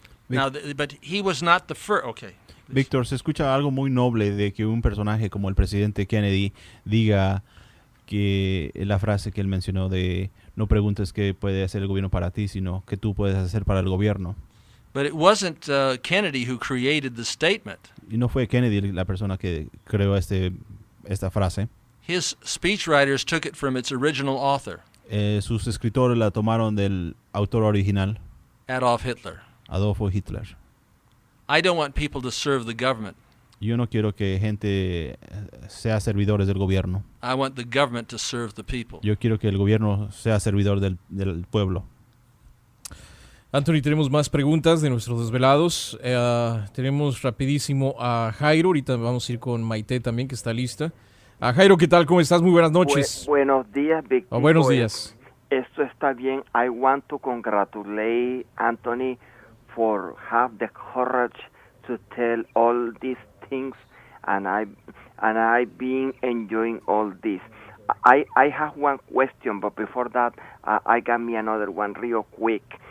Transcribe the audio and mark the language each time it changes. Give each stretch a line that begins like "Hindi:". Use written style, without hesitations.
English: Now, but he was not the first. Okay.
Spanish: Víctor, se escucha algo muy noble de que un personaje como el presidente Kennedy diga que la frase que él mencionó de no preguntes qué puede hacer el gobierno para ti, sino que tú puedes hacer para el gobierno.
English: But it wasn't Kennedy who created the statement.
Spanish: Y no fue Kennedy la persona que creó esta frase.
English: His speechwriters took it from its original author,
Spanish: Sus escritores la tomaron del autor original,
English: Adolf Hitler.
Spanish: Adolfo Hitler.
English: I don't want people to serve the government.
Spanish: Yo no quiero que gente sea servidores del gobierno.
English: I want the government to serve the people.
Spanish: Yo quiero que el gobierno sea servidor del pueblo. Anthony, tenemos más preguntas de nuestros desvelados. Tenemos rapidísimo a Jairo. Ahorita vamos a ir con Maite también, que está lista. Jairo, ¿qué tal? ¿Cómo estás? Muy buenas noches. Buenos días, Víctor. Buenos días. Esto está bien.
English: I want to congratulate Anthony for have the courage to tell all these things, and I've been enjoying all this. I have one question, but before that, I got me another one real quick.